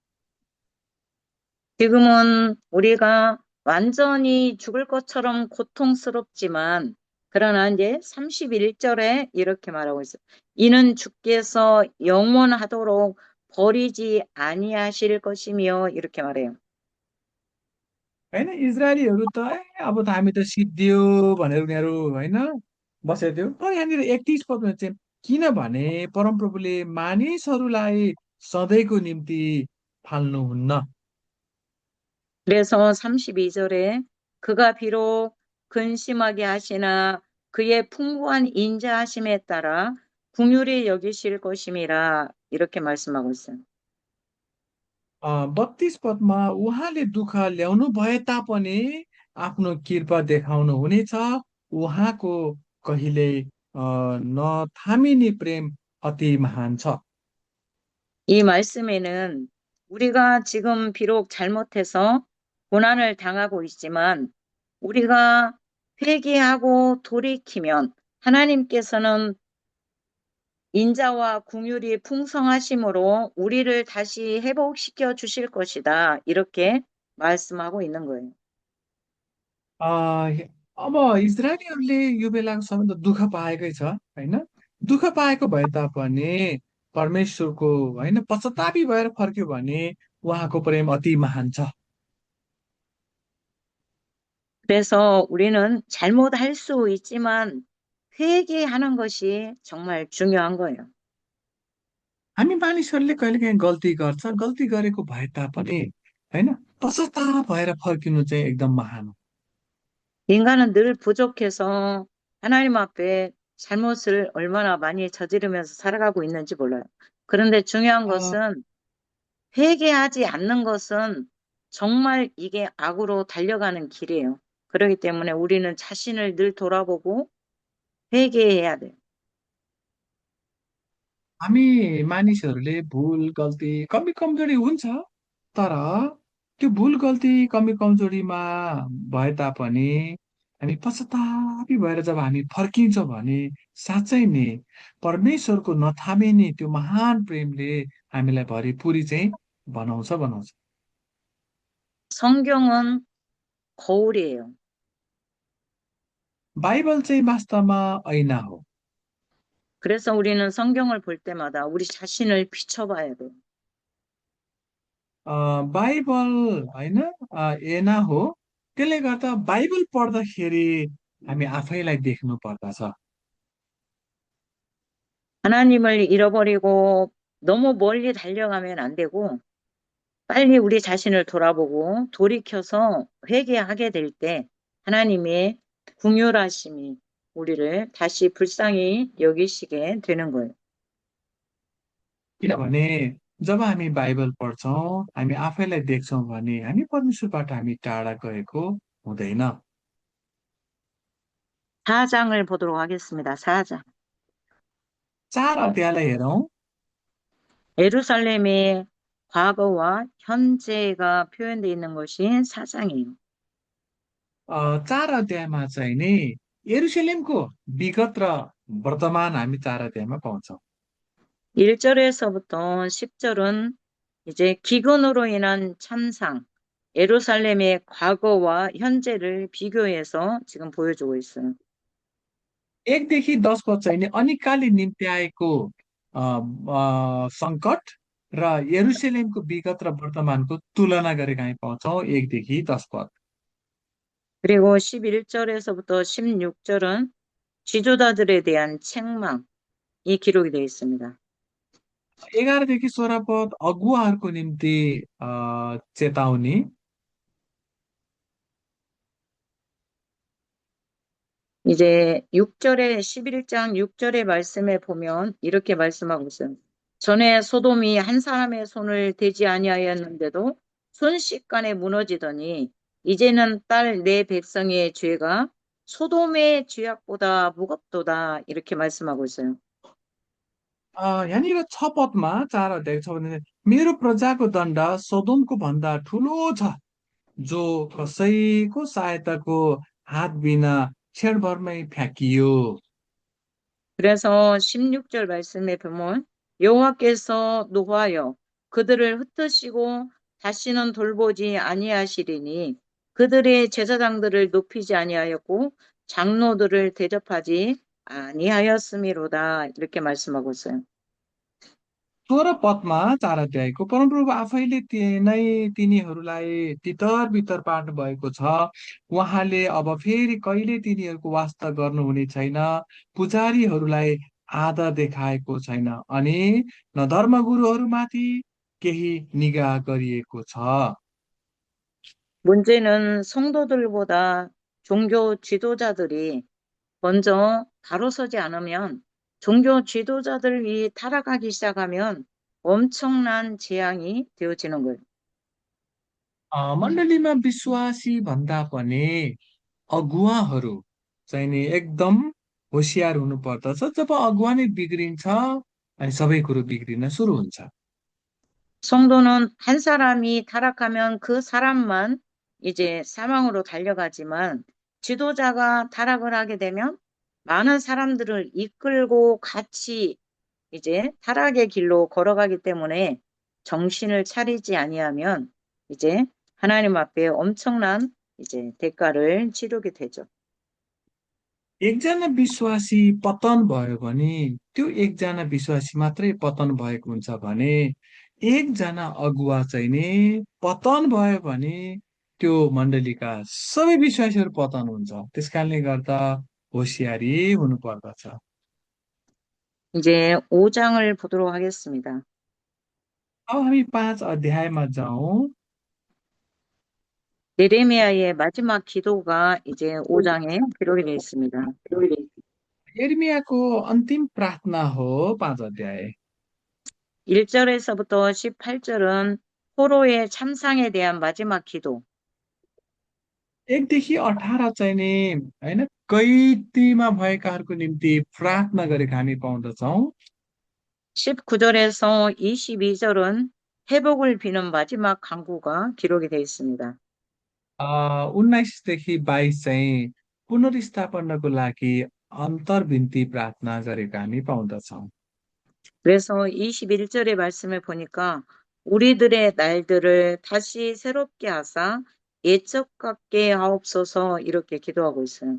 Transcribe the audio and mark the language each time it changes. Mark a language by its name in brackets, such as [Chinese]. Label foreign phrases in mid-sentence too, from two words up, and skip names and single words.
[Korean] 지금은 우리가 완전히 죽을 것처럼 고통스럽지만, 그러나 이제 31절에 이렇게 말하고 있어요. 이는 주께서 영원하도록 버리지 아니하실 것이며, 이렇게 말해요. [Nepali] होइन इजरायलीहरू त अब त हामी त सिद्धियो भनेर उनीहरू होइन बसेको थियो। तर यहाँनिर 31 पदमा चाहिँ किनभने परमप्रभुले मानिसहरूलाई सधैँको निम्ति फाल्नुहुन्न। [Korean] 그래서 32절에 그가 비록 근심하게 하시나 그의 풍부한 인자하심에 따라 긍휼히 여기실 것임이라, 이렇게 말씀하고 있어요. [Nepali] 32 पदमा उहाँले दुःख ल्याउनु भए तापनि आफ्नो कृपा देखाउनु हुनेछ। उहाँको कहिले नथामिने प्रेम अति महान छ। [Korean] 이 말씀에는 우리가 지금 비록 잘못해서 고난을 당하고 있지만 우리가 회개하고 돌이키면 하나님께서는 인자와 긍휼이 풍성하심으로 우리를 다시 회복시켜 주실 것이다. 이렇게 말씀하고 있는 거예요. [Nepali] अ, अब इजरायलीहरूले यो बेलाको समयमा दुःख पाएकै छ होइन। दुःख पाएको भए तापनि परमेश्वरको होइन पश्चातापी भएर फर्क्यो भने उहाँको प्रेम अति महान छ। [Korean] 그래서 우리는 잘못할 수 있지만 회개하는 것이 정말 중요한 거예요. [Nepali] हामी मानिसहरूले कहिलेकाहीँ गल्ती गर्छ, गल्ती गरेको भए तापनि होइन पश्चाताप भएर फर्किनु चाहिँ एकदम महान हो। [Korean] 인간은 늘 부족해서 하나님 앞에 잘못을 얼마나 많이 저지르면서 살아가고 있는지 몰라요. 그런데 중요한 अ, 것은 회개하지 않는 것은 정말 이게 악으로 달려가는 길이에요. 그렇기 때문에 우리는 자신을 늘 돌아보고 회개해야 돼요. [Nepali] हामी मानिसहरूले भुल गल्ती कमी कमजोरी हुन्छ, तर त्यो भुल गल्ती कमी कमजोरीमा भए तापनि हामी पश्चातापी भएर जब हामी फर्किन्छौँ भने साँच्चै नै परमेश्वरको नथामिने त्यो महान प्रेमले हामीलाई भरिपुरी चाहिँ बनाउँछ। [Korean] 성경은 거울이에요. [Nepali] बाइबल चाहिँ वास्तवमा ऐना हो। [Korean] 그래서 우리는 성경을 볼 때마다 우리 자신을 비춰봐야 돼요. [Nepali] बाइबल होइन ऐना हो। त्यसले गर्दा बाइबल पढ्दाखेरि हामी आफैलाई देख्नु पर्दछ। [Korean] 하나님을 잃어버리고 너무 멀리 달려가면 안 되고 빨리 우리 자신을 돌아보고 돌이켜서 회개하게 될 때 하나님의 긍휼하심이 우리를 다시 불쌍히 여기시게 되는 거예요. [Nepali] किनभने जब हामी बाइबल पढ्छौँ हामी आफैलाई देख्छौँ भने हामी परमेश्वरबाट हामी टाढा गएको हुँदैन। [Korean] 4장을 보도록 하겠습니다. 4장. [Nepali] 4 अध्यायलाई हेरौँ। [Korean] 예루살렘의 과거와 현재가 표현되어 있는 것이 4장이에요. [Nepali] 4 अध्यायमा चाहिँ नि यरुसलेमको विगत र वर्तमान हामी 4 अध्यायमा पाउँछौँ। [Korean] 1절에서부터 10절은 이제 기근으로 인한 참상, 예루살렘의 과거와 현재를 비교해서 지금 보여주고 있어요. [Nepali] 1 देखि 10 पद चाहिँ नि अनिकाली निम्ति आएको सङ्कट र यरुसलेमको विगत र वर्तमानको तुलना गरेर हामी पाउँछौँ 1 देखि 10 पद। [Korean] 그리고 11절에서부터 16절은 지도자들에 대한 책망이 기록이 되어 있습니다. [Nepali] 11 देखि 16 पद अगुवाहरूको निम्ति चेतावनी। [Korean] 이제 6절에 11장 6절의 말씀에 보면 이렇게 말씀하고 있어요. 전에 소돔이 한 사람의 손을 대지 아니하였는데도 순식간에 무너지더니 이제는 딸 내 백성의 죄가 소돔의 죄악보다 무겁도다 이렇게 말씀하고 있어요. [Nepali] यहाँनिर 6 पदमा 4 अध्याय छ भने मेरो प्रजाको दण्ड सोदोमको भन्दा ठुलो छ जो कसैको सहायताको हात बिना क्षणभरमै फ्याँकियो। [Korean] 그래서 16절 말씀에 보면 여호와께서 노하여 그들을 흩으시고 다시는 돌보지 아니하시리니 그들의 제사장들을 높이지 아니하였고 장로들을 대접하지 아니하였음이로다 이렇게 말씀하고 있어요. [Nepali] 16 पदमा 4 अध्यायको परमप्रभु आफैले नै तिनीहरूलाई तितर बितर पार्नु भएको छ। उहाँले अब फेरि कहिले तिनीहरूको वास्ता गर्नुहुने छैन। पुजारीहरूलाई आदर देखाएको छैन अनि न धर्मगुरुहरूमाथि केही निगाह गरिएको छ। [Korean] 문제는 성도들보다 종교 지도자들이 먼저 다뤄서지 않으면 종교 지도자들이 타락하기 시작하면 엄청난 재앙이 되어지는 거예요. [Nepali] मण्डलीमा विश्वासी भन्दा पनि अगुवाहरू चाहिँ नि एकदम होसियार हुनु पर्दछ। जब अगुवा नै बिग्रिन्छ अनि सबै कुरो बिग्रिन सुरु हुन्छ। [Korean] 성도는 한 사람이 타락하면 그 사람만 이제 사망으로 달려가지만 지도자가 타락을 하게 되면 많은 사람들을 이끌고 같이 이제 타락의 길로 걸어가기 때문에 정신을 차리지 아니하면 이제 하나님 앞에 엄청난 이제 대가를 치르게 되죠. [Nepali] एकजना विश्वासी पतन भयो भने त्यो एकजना विश्वासी मात्रै पतन भएको हुन्छ भने एकजना अगुवा चाहिँ नि पतन भयो भने त्यो मण्डलीका सबै विश्वासीहरू पतन हुन्छ। त्यस कारणले गर्दा होसियारी हुनु पर्दछ। [Korean] 이제 5장을 보도록 하겠습니다. [Nepali] अब हामी 5 अध्यायमा जाउँ। [Korean] 예레미야의 마지막 기도가 이제 5장에 기록이 되어 있습니다. [Nepali] यिर्मयाको अन्तिम प्रार्थना हो 5 अध्याय। [Korean] 1절에서부터 18절은 포로의 참상에 대한 마지막 기도, [Nepali] 1 देखि 18 चाहिँ नि होइन कैदीमा भएकाहरूको निम्ति प्रार्थना गरेको हामी पाउँदछौँ। [Korean] 19절에서 22절은 회복을 비는 마지막 간구가 기록이 되어 있습니다. [Nepali] 19 देखि 22 चाहिँ पुनर्स्थापनाको लागि अन्तर्विन्ती प्रार्थना गरेको हामी पाउँदछौँ। [Korean] 그래서 21절의 말씀을 보니까 우리들의 날들을 다시 새롭게 하사 옛적 같게 하옵소서 이렇게 기도하고 있어요.